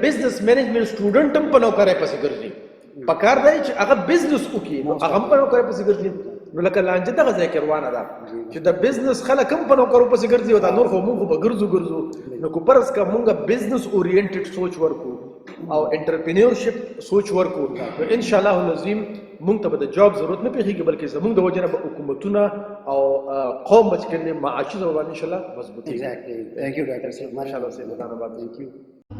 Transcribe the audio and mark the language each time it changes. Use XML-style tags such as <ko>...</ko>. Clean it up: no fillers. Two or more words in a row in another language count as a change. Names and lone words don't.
<en>business management student</en> <ps>هم په نوکرۍ پسې ګرځي پکار دی چې هغه بزنس وکړي نو هغه هم په نوکرۍ پسې ګرځي نو لکه لانجه دغه ځای کې روانه ده چې د بزنس خلک هم په نوکرو پسې ګرځي او دا نور خو موږ به ګرځو نو که فرض که موږ</ps> <en>business oriented</en> <ps>سوچ ورکو او انټرپرینورشپ سوچ ورکو نو</ps> <ar>ان شاء الله العظیم</ar> <ps>موږ ته به د جاب ضرورت نه پیښیږي بلکې زموږ د وجه نه به حکومتونه او قوم به چې کوم معاشي ځوان</ps> <ar>ان شاء الله</ar> <ps>مضبوطېږي</ps> <en>Exactly. Thank you, Dr. Sir.</en> <ps>ماشاءالله سید ودان آباد</ps> <en>Thank you.</en>